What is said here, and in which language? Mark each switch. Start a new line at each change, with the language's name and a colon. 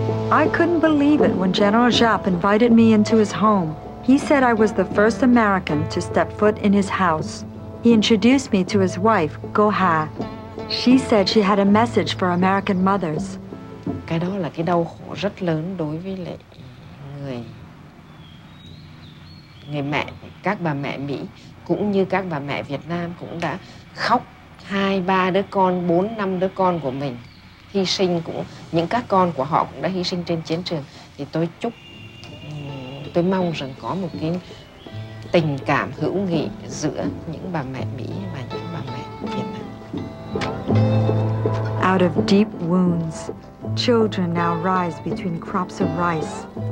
English: I couldn't believe it when General Giap invited me into his home. He said I was the first American to step foot in his house. He introduced me to his wife, Go Ha. She said she had a message for American mothers.
Vietnamese: Cái đó là cái đau khổ rất lớn đối với lại người mẹ, các bà mẹ Mỹ cũng như các bà mẹ Việt Nam cũng đã khóc 2-3 đứa con, 4-5 đứa con của mình hy sinh, cũng những các con của họ cũng đã hy sinh trên chiến trường. Thì tôi mong rằng có một cái tình cảm hữu nghị giữa những bà mẹ Mỹ và những bà mẹ Việt Nam.
English: Out of deep wounds, children now rise between crops of rice.